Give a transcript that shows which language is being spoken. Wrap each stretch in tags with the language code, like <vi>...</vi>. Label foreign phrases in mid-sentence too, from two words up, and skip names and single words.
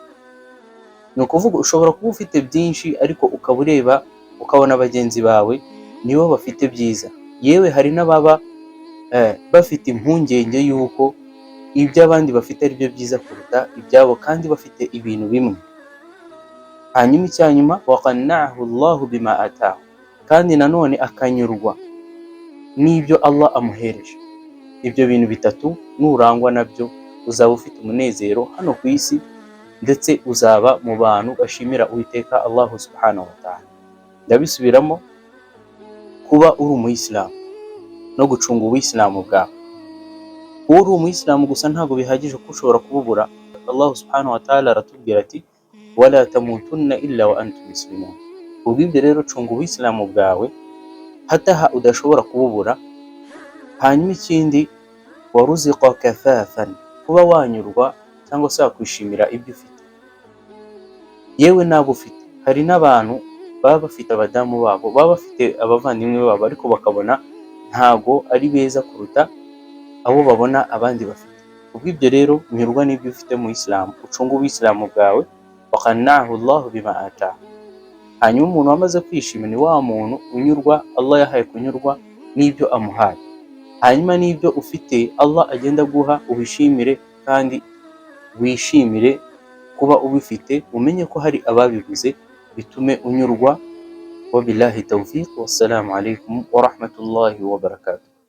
<rw>Ni ukuvuga ushobora kuba ufite byinshi ariko ukaba ureba ukabona bagenzi bawe nibo bafite byiza, yewe hari n'ababa bafite impungenge y'uko ibyo abandi bafite ari byo byiza kuruta ibyabo kandi bafite ibintu bimwe. Hanyuma icyanyuma</rw> <ar>وقنّعه الله بما آتاه,</ar> <rw>kandi nanone akanyurwa n'ibyo Allah amuhereje. Ibyo bintu bitatu nurangwa nabyo uzaba ufite umunezero hano ku isi, ndetse uzaba mu bantu bashimira Uwiteka Allah</rw> <ar>سبحانه وتعالى.</ar> <rw>Ndabisubiramo, kuba uri umuyisilamu no gucunga ubuyisilamu bwawe. Kuba uri umuyisilamu gusa ntabwo bihagije ko ushobora kububura. Allah</rw> <ar>سبحانه وتعالى</ar> <rw>aratubwira ati</rw> <ar>ولا تموتن إلا وأنتم مسلمون.</ar> <rw>Ubwo rero cunga ubuyisilamu bwawe hataha udashobora kububura. Hanyuma ikindi,</rw> <ar>ورزق كفافا,</ar> <rw>kuba wanyurwa cyangwa se wakwishimira ibyo ufite, yewe nabo ufite. Hari n'abantu baba bafite abadamu babo, baba bafite abavandimwe babo, ariko bakabona ntago ari beza kuruta abo babona abandi bafite. Ubwo rero nyurwa n'ibyo ufite mu Islam, ucunga ubuyisilamu bwawe,</rw> <ar>وقنّعه الله بما آتاه.</ar> <rw>Hanyuma umuntu wamaze kwishima ni wa muntu unyurwa, Allah yahaye kunyurwa n'ibyo amuhaye. Hanyuma n'ibyo ufite Allah agenda guha ubishimire, kandi wishimire kuba ubifite, umenye ko hari ababibuze, bitume unyurwa.</rw> <ar>وبالله التوفيق، والسلام عليكم ورحمة الله وبركاته.</ar>